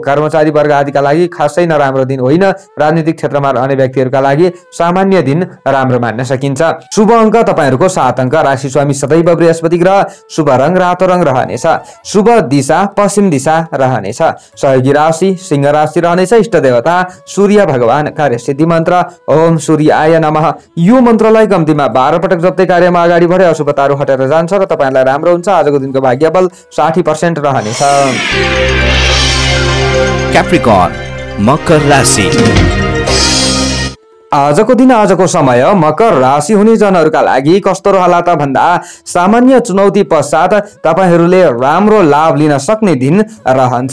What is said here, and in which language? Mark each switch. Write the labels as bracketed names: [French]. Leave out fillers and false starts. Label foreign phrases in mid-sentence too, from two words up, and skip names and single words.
[Nepali] कर्मचारी वर्ग आदिका लागि खासै नराम्रो दिन होइन। राजनीतिक क्षेत्रमा रहने व्यक्तिहरूका लागि सामान्य दिन राम्रो मान्न सकिन्छ। शुभ अङ्क तपाईहरूको 7 अङ्क। राशि स्वामी सदैव बृहस्पति ग्रह। शुभ रङ रातो रङ रहनेछ। शुभ दिशा पश्चिम दिशा रहनेछ। सहयोगी राशि सिंह राशि रहनेछ। इष्ट देवता सूर्य भगवान। [Sanskrit] कार्य सिद्धि मन्त्र ओम सूर्याय नमः। [Nepali] यो मन्त्रलाई कम्तीमा 12 पटक जप्दै कार्यमा अगाडि बढे अशुभताहरू हटेर जान्छ र तपाईलाई राम्रो हुन्छ। आजको दिनको भाग्यबल 60% रहनेछ। क्याप्रिकर्न मकर राशि। आजको दिन आजको समय मकर राशि हुने जनहरूका लागि कस्तो रहला त भन्दा सामान्य चुनौती पश्चात तपाईहरूले राम्रो लाभ लिन सक्ने दिन रहन्छ।